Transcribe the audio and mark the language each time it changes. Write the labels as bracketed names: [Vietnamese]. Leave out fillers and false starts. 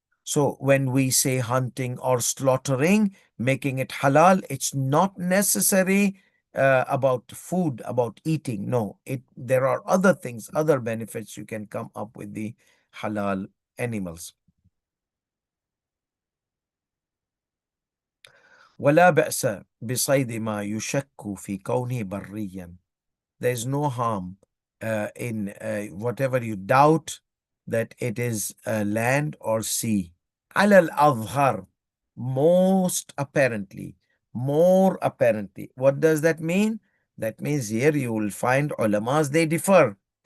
[English] So when we say hunting or slaughtering, making it halal, it's not necessary about food, about eating. No, there are other things, other benefits you can come up with the halal animals. [Arabic] ولا بأس بصيد ما يشك في كونه بريا. [English] There's no harm in whatever you doubt that it is land or sea. [Arabic] على الأظهر, [English] most apparently, more apparently. What does that mean? That means here you will find ulamas, they differ.